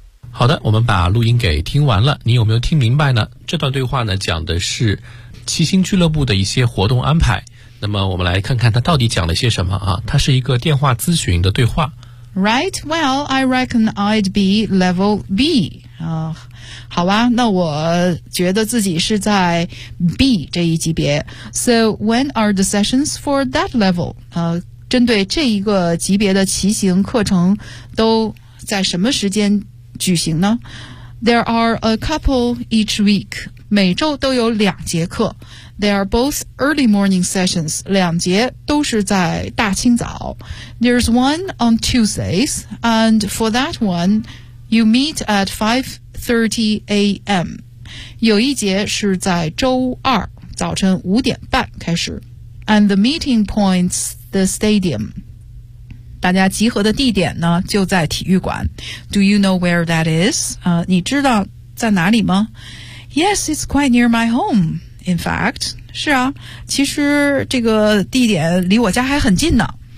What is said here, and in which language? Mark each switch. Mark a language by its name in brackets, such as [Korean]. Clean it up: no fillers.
[Chinese] 好的，我们把录音给听完了，你有没有听明白呢？这段对话呢，讲的是骑行俱乐部的一些活动安排。那么我们来看看他到底讲了些什么啊？它是一个电话咨询的对话。 [English] Right, well, I reckon I'd be level B. [Chinese] 好吧，那我觉得自己是在 B 这一级别。 [English] So when are the sessions for that level? [Chinese] 针对这一个级别的骑行课程都在什么时间举行呢？ [English] There are a couple each week. [Chinese] 每周都有两节课。 [English] They are both early morning sessions. [Chinese] 两节都是在大清早。 [English] There's one on Tuesdays, and for that one, you meet at 5:30 a.m. [Chinese] 有一节是在周二早晨五点半开始。 [English] And the meeting points the stadium. [Chinese] 大家集合的地点呢就在体育馆。 [English] Do you know where that is? [Chinese] 你知道在哪里吗？ [English] Yes, it's quite near my home. In fact, [Chinese] 是啊，其实这个地点离我家还很近呢。